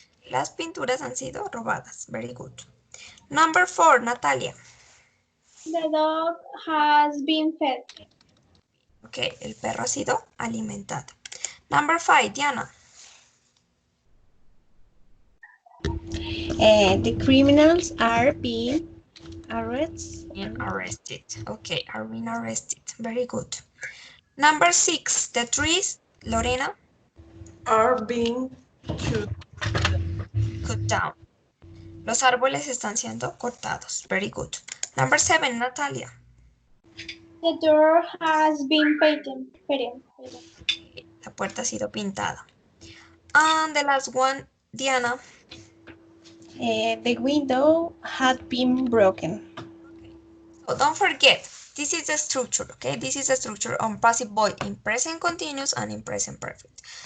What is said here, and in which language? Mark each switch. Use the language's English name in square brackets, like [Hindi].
[Spanish] Las pinturas han sido robadas. [English] Very good. Number 4, Natalia. The dog has been fed. [Spanish] Ok, el perro ha sido alimentado. [English] Number 5, Diana. The criminals are being arrested. Being arrested. Okay, are being arrested. Very good. Number 6, the trees, Lorena, Are being cut. cut down. [Spanish] Los árboles están siendo cortados. [English] Very good. Number 7, Natalia. The door has been painted. [Spanish] Okay, la puerta ha sido pintada. [English] And the last one, Diana. The window had been broken. Okay. So don't forget, this is the structure, okay? This is the structure on passive voice in present continuous and in present perfect.